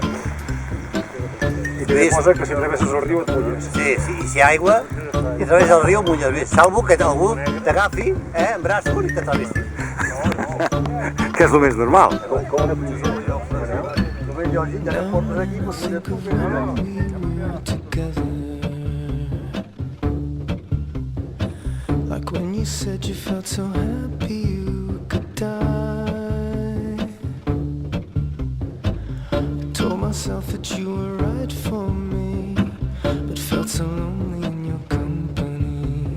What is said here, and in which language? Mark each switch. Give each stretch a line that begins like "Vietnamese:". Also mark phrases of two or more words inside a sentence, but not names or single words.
Catalan: I també posa que si travesses el riu et mulles. Sí, sí, i si hi ha aigua i través el riu mulles bé, salvo que algú t'agafi en braços i t'atravessi. Que és el més normal. Només lògic, ja les portes aquí, doncs mulles tu.
English: Like when you said you felt so happy you could die. I told myself that you were right for me, but felt so lonely in your company.